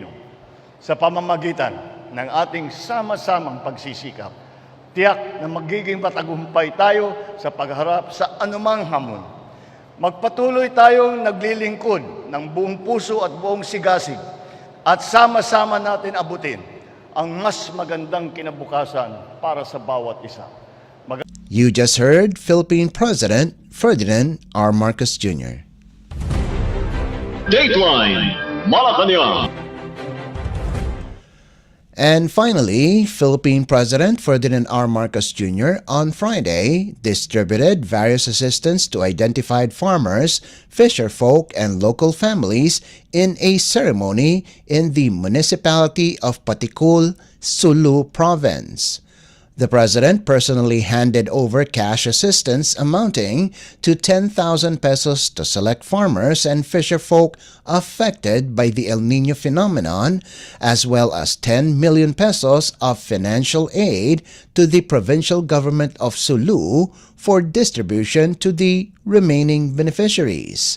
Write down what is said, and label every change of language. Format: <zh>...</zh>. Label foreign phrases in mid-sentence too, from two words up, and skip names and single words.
<tl>Sa pamamagitan ng ating sama-samang pagsisikap, tiyak na magiging matagumpay tayo sa pagharap sa anumang hamon. Magpatuloy tayong naglilingkod ng buong puso at buong sigasig at sama-sama natin abutin ang mas magandang kinabukasan para sa bawat isa.</tl> <en>You just heard Philippine President Ferdinand R. Marcos Jr. Dateline Malacañang. And finally, Philippine President Ferdinand R. Marcos Jr. on Friday distributed various assistance to identified farmers, fisherfolk, and local families in a ceremony in the municipality of Patikul, Sulu Province. The President personally handed over cash assistance amounting to 10,000 pesos to select farmers and fisherfolk affected by the El Niño phenomenon, as well as 10 million pesos of financial aid to the provincial government of Sulu for distribution to the remaining beneficiaries.</en>